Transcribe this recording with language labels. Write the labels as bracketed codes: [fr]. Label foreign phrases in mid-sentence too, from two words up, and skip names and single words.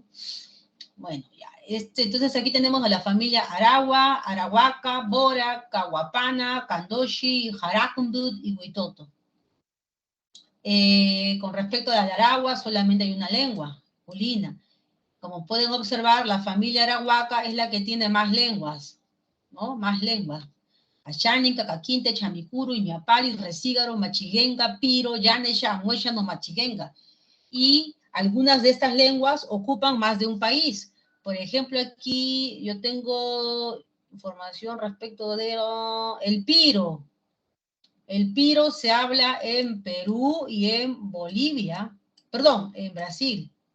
[es] Bueno, ya. Entonces aquí tenemos a la familia Aragua, Arahuaca, Bora, Cahuapana, Candoshi, Jaracundut y Huitoto. Con respecto a la Aragua, solamente hay una lengua, Polina. Como pueden observar, la familia Arahuaca es la que tiene más lenguas, ¿no? Más lenguas. Ayánica, Caquinte, Chamicuru, Iñapari, Recígaro, Machiguenga, Piro, Yanesha, Amueshano, Machiguenga. Y algunas de estas lenguas ocupan más de un país. Por ejemplo, aquí yo tengo información respecto de el Piro. El Piro se habla en Perú y en Bolivia, perdón, en Brasil.